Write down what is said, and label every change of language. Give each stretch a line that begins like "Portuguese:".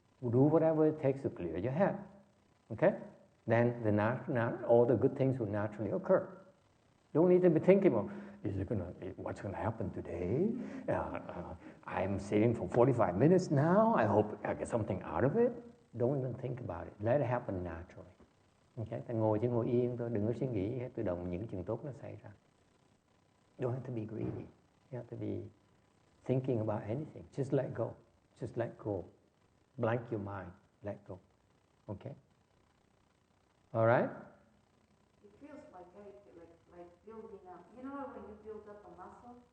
English: Do whatever it takes to clear your head. Okay? Then all the good things will naturally occur. Don't need to be thinking about, what's going to happen today? I'm sitting for 45 minutes now. I hope I get something out of it. Don't even think about it. Let it happen naturally. Okay?
Vietnamese: Ta ngồi chỉ ngồi yên thôi, đừng có suy nghĩ hết, tự động những chuyện tốt nó xảy ra.
English: You don't have to be greedy. You have to be thinking about anything. Just let go. Just let go. Blank your mind. Let go. Okay? All right? It feels like building up. You know when you build up a muscle?